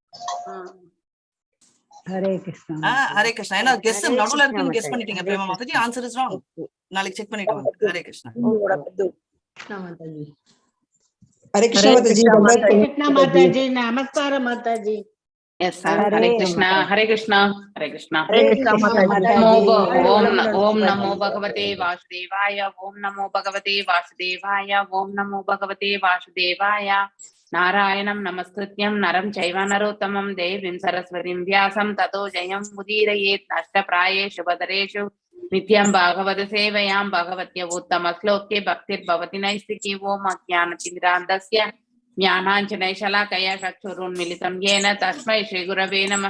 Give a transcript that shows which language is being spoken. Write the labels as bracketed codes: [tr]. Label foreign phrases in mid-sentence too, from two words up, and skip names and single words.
[sa] हरे कृष्ण. हरे कृष्ण. [ta] ஏன்னா கெஸ் நடுவுல இருக்குன்னு கெஸ் பண்ணிட்டீங்க பிரேமா மாதாஜி. [en] answer is wrong. [ta] நாளைக்கு செக் பண்ணிட்டு வாங்க. [sa] हरे कृष्ण. हरे कृष्ण [ta] மாதாஜி. நமஸ்காரம் மாதாஜி. [en] Yes sir. [sa] हरे कृष्ण। हरे कृष्ण। हरे कृष्ण. ॐ नमो भगवते वासुदेवाय. ॐ नमो भगवते वासुदेवाय। ॐ नमो भगवते वासुदेवाय. नारायणं नमस्कृत्यं नरं चैव नरोत्तमम् देवीं सरस्वतीं व्यासं ततो जयं मुदीरयेत् अष्टप्रायेषु भदारेषु नित्यं भागवत सेवयं भगवत्य उत्तम श्लोके भक्तिर्भवति नैष्ठिकी ॐ अज्ञानतिन्द्रन्दस्य ज्ञानाञ्जनशलाकया चक्षुरुन्मीलितं येन तस्मै श्रीगुरवे नमः।